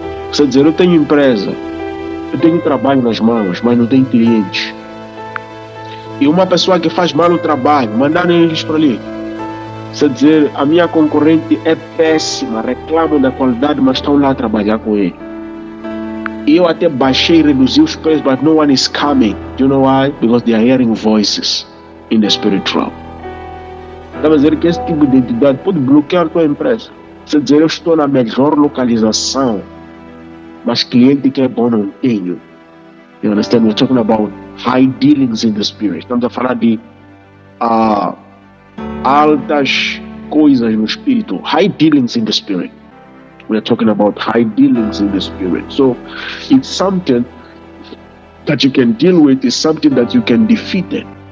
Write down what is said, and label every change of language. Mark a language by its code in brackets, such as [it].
[pt] Você dizer, eu tenho empresa, eu tenho trabalho nas mãos, mas não tenho clientes. E uma pessoa que faz mal o trabalho, mandaram eles para ali. Você dizer, a minha concorrente é péssima, reclamam da qualidade, mas estão lá a trabalhar com ele. E eu até baixei e reduzi os preços, [en] but no one is coming. Do you know why? Because they are hearing voices in the spiritual. [pt] Está a dizer que esse tipo de entidade pode bloquear a tua empresa. Você dizer, eu estou na melhor localização, mas cliente que é bom não tenho. [en] You understand? We're talking about high dealings in the spirit. [pt] Estamos a falar de altas coisas no espírito. [en] High dealings in the spirit. We're talking about high dealings in the spirit. So it's something that you can deal with, it's something that you can defeat it.